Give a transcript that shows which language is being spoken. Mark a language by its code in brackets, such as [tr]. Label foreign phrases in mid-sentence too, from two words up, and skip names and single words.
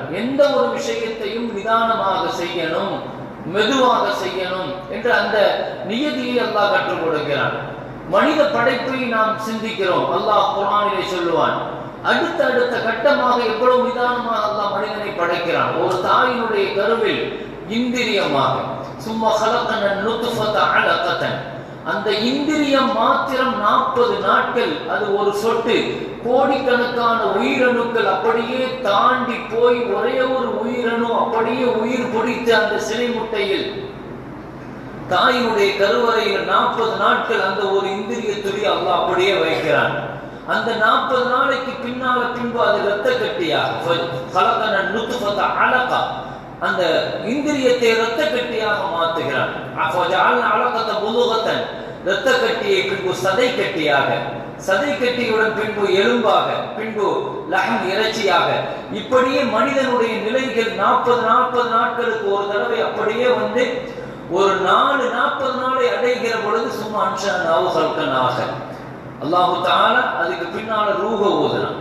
[ta] எந்த ஒரு விஷயத்தையும் நிதானமாக செய்யணும், மெதுவாக செய்யணும் என்று அந்த நியதியை அல்லாஹ் கற்றுக் கொடுக்கிறான். மனித படைப்பை நாம் சிந்திக்கிறோம். அல்லாஹ் குர்ஆனிலே சொல்லுவான், அடுத்த கட்டமாக எவ்வளவு நிதானமாக அல்லாஹ் மனிதனை படைக்கிறான். ஒரு தாயினுடைய கருவில் இந்திரியமாக சும்மா [ar] خلقنا النطفة علقة, [ta] அந்த இந்திரியம் மாத்திரம் 40 நாட்கள், அது ஒரு சொட்டு, கோடிக்கணக்கான உயிரணுக்கள் அப்படியே தாண்டி போய் ஒரே ஒரு உயிரணு அப்படியே உயிர் பிடித்து அந்த சினை முட்டையில் தாயினுடைய கருவறையில் 40 நாட்கள் அந்த ஒரு இந்திரிய துளி அல்லாஹ் அப்படியே வைக்கிறான். அந்த 40 நாளைக்கு பின்பு அது இரத்த கட்டியாக [ar] خلقنا النطفة علقة, [ta] அந்த இந்திரியத்தை இரத்த கட்டியாக மாற்றுகிறான். [ar] فجعلنا علقة مضغة, [ta] இரத்த கட்டியை பின்பு சதை கட்டியாக, சதை கட்டியுடன் பின்பு எலும்பாக, பின்பு லஹம் இறைச்சியாக, இப்படியே மனிதனுடைய நிலைகள் 40 நாட்களுக்கு ஒரு தடவை அப்படியே வந்து ஒரு 40 நாளை அடைகிற பொழுது சும்மா [ar] أنشأناه خلقا الله تعالى [ta] அதுக்கு பின்னால ரூஹ ஊதுறான்.